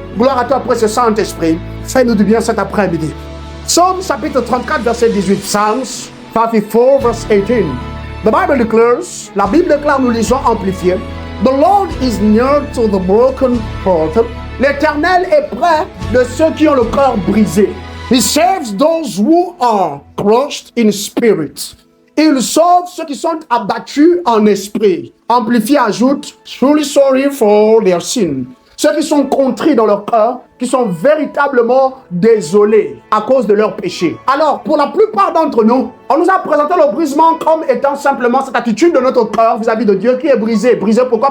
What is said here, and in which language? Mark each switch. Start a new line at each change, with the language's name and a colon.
French: Gloire à toi après ce Saint-Esprit. Fais-nous du bien cet après-midi. Psaume chapitre 34 verset 18.
English: Psalms 34 verse 18. The Bible declares,
French: la Bible déclare, nous lisons amplifié,
English: The Lord is near to the broken hearted.
French: L'Éternel est près de ceux qui ont le cœur brisé.
English: He saves those who are crushed in spirit.
French: Il sauve ceux qui sont abattus en esprit. Amplifié ajoute,
English: truly sorry for their sin.
French: Ceux qui sont contrits dans leur cœur, qui sont véritablement désolés à cause de leurs péchés. Alors, pour la plupart d'entre nous, on nous a présenté le brisement comme étant simplement cette attitude de notre cœur vis-à-vis de Dieu qui est brisée. Brisée pourquoi?